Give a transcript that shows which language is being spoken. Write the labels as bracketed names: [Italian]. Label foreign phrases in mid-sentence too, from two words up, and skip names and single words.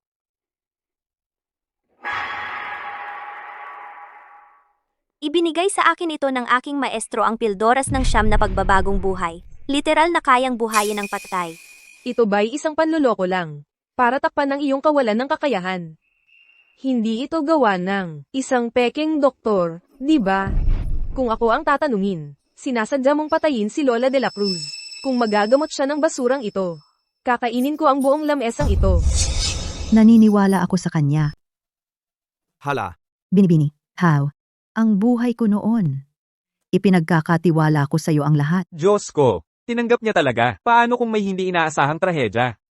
[Filipino] Ibinigay sa akin ito ng aking maestro ang pildoras ng siyam na pagbabagong buhay. Literal na kayang buhayin ng patay. Ito ba'y isang panloloko lang? Para takpan ng iyong kawalan ng kakayahan. Hindi ito gawa ng isang peking doktor, di ba? Kung ako ang tatanungin, sinasadya mong patayin si Lola de la Cruz. Kung magagamot siya ng basurang ito, kakainin ko ang buong lamesang ito. Naniniwala ako sa kanya. Hala, Binibini, how? Ang buhay ko noon. Ipinagkakatiwala ko sa iyo ang lahat. Diyos ko, tinanggap niya talaga. Paano kung may hindi inaasahang trahedya?